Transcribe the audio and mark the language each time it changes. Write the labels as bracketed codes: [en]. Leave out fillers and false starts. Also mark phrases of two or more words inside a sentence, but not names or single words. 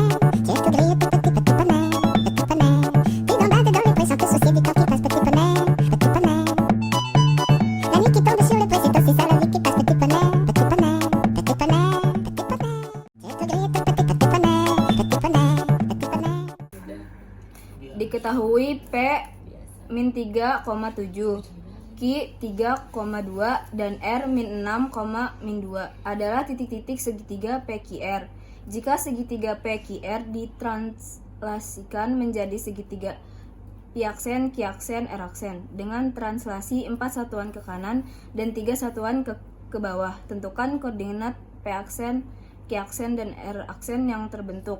[fr] Tu es tout gris, tout petit, petit poney, petit poney. Puis gambade dans les poils sans te soucier du temps qui passe. Petit poney, petit poney. La nuit qui tombe sur le toit, c'est aussi ça la vie qui passe. Petit poney, petit poney, petit poney, petit poney. Tu es tout gris, tout petit, petit poney, petit poney, petit poney. [id] Diketahui P min 3,7, Q 3,2, dan R min 6, min 2 adalah titik-titik segitiga PQR. Jika segitiga PQR ditranslasikan menjadi segitiga piaksen, kiaksen, eraksen dengan translasi 4 satuan ke kanan dan 3 satuan ke bawah, tentukan koordinat P-aksen, Q-aksen, dan R-aksen yang terbentuk.